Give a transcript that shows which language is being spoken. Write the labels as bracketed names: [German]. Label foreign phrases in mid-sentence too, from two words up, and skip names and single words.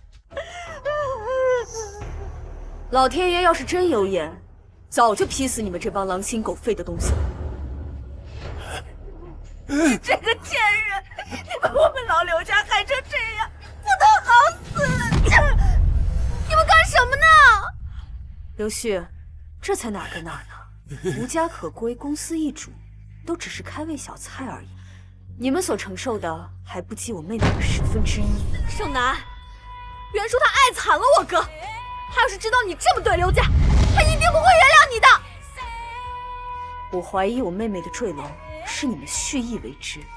[Chinese] 老天爺要是真有眼，早就劈死你們這幫狼心狗肺的東西了。你這個賤人，你把我們老劉家害成這樣，不得好死！你們幹什麼呢？劉旭，這才哪兒跟哪兒呢？無家可歸，公司易主，都只是開胃小菜而已。你們所承受的還不及我妹妹的1/10。盛楠，袁叔他愛慘了我哥，他要是知道你這麼對劉家，他一定不會原諒你的。我懷疑我妹妹的墜樓是你們蓄意為之。